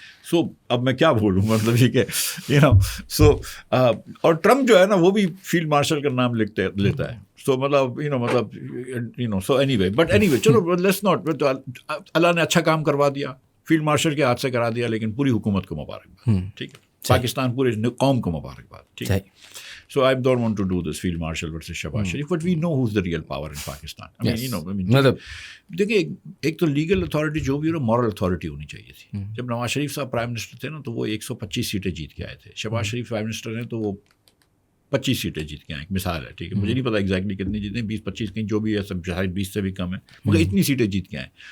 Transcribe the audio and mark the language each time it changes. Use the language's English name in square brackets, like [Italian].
[Urdu] سو اب میں کیا بولوں, مطلب یہ کہ سو اور ٹرمپ جو ہے نا وہ بھی فیلڈ مارشل کا نام لیتا ہے. سو مطلب so any way, but any way چلو لیٹس ناٹ, اللہ نے اچھا کام کروا دیا, فیلڈ مارشل کے ہاتھ سے کرا دیا, لیکن پوری حکومت کو مبارکباد. ٹھیک ہے, پاکستان پورے قوم کو مبارکباد. ٹھیک ہے. [English] So I don't want to do this field marshal versus Shehbaz Sharif, but we know who's the real power in Pakistan. [Urdu] I mean, دیکھیے ایک تو لیگل اتھارٹی جو بھی ہو مورل اتھارٹی ہونی چاہیے تھی. جب نواز شریف صاحب پرائم منسٹر تھے نا تو وہ 125 سیٹیں جیت کے آئے تھے. شہباز شریف پرائم منسٹر ہیں تو وہ 25 سیٹیں جیت کے آئے. ایک مثال ہے, ٹھیک ہے, مجھے نہیں پتا ایگزیکٹلی کتنی جیتے ہیں, 20-25 کہیں جو بھی ہے, سب شاید 20 سے بھی کم ہے, مگر اتنی سیٹیں جیت کے آئے.